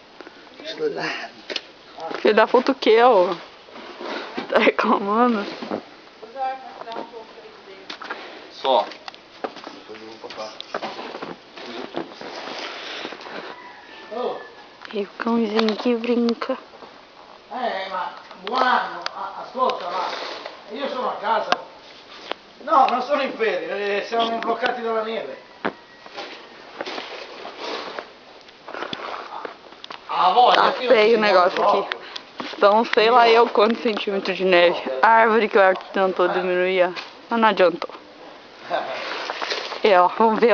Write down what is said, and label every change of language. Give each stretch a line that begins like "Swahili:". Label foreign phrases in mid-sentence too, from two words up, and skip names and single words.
Portuguese: Filho da puta o que, ó? Tá reclamando? Só. Depois eu vou passar. E o cãozinho que brinca.
Italian: Ma buono, ascolta, ma io sono a casa. No, non sono in ferie, siamo bloccati dalla neve.
Portuguese: Tá feio o negócio aqui. São sei lá eu quantos centímetros de neve. A árvore que o Arthur tentou diminuir, mas não adiantou. E ó, vamos ver.